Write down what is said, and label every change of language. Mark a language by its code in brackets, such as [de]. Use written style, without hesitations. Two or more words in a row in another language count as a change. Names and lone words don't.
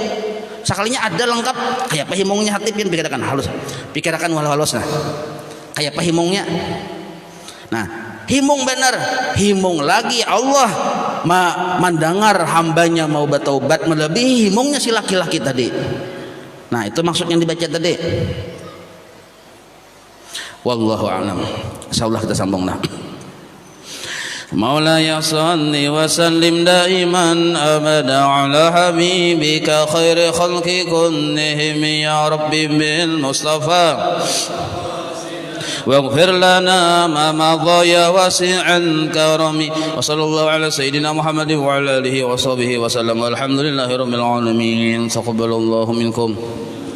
[bjn] Sekalinya ada lengkap kayak pahimungnya hati pian pikirkan halus. Pikirkan halus nah. Kayak pahimungnya. Nah, himung benar, himung lagi Allah mendengar hambanya mau bertaubat melebihi himungnya si laki-laki tadi. Nah, itu maksud yang dibaca tadi. [ar] والله أعلم. [bjn] Insyaallah kita sambung nah. [ar] مولاي صل وسلم دائما أبدا على حبيبك خير الخلق كلهم يا رب بالمصطفى واغفر لنا ما مضى يا واسع الكرم وصلى الله على سيدنا محمد وعلى اله وصحبه وسلم والحمد لله رب العالمين تقبل الله منكم